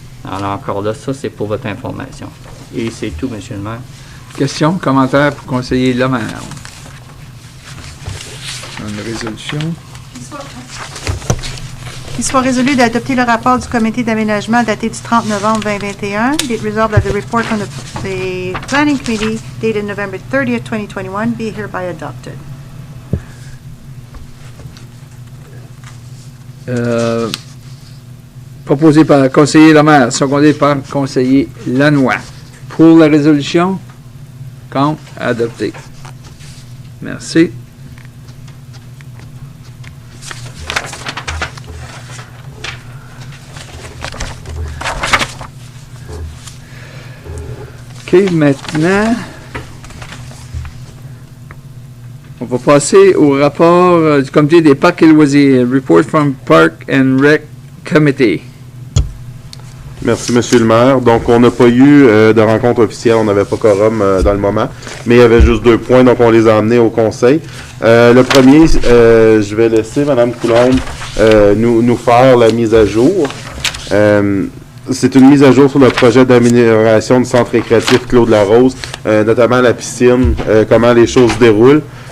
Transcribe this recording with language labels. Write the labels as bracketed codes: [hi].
[fr] Alors, encore là, ça, c'est pour votre information. Et c'est tout, M. le maire. Questions, commentaires pour conseiller Lemaire. Une résolution. Qu'il soit résolu d'adopter le rapport du comité d'aménagement daté du 30 novembre 2021. [en] Be it resolved that the report from the Planning Committee dated November 30th, 2021 be hereby adopted. [fr] Proposé par le conseiller Lemaire, secondé par le conseiller Lanois. Pour la résolution, contre, adopté. Merci. OK, maintenant, On va passer au rapport du comité des parcs et loisirs. [en] Report from Park and Rec Committee. [fr] Merci, Monsieur le maire. Donc, on n'a pas eu de rencontre officielle. On n'avait pas quorum dans le moment. Mais il y avait juste 2 points, donc on les a amenés au conseil. Le premier, je vais laisser Mme Coulombe nous faire la mise à jour. C'est une mise à jour sur le projet d'amélioration du centre récréatif Claude Larose, notamment la piscine, comment les choses se déroulent.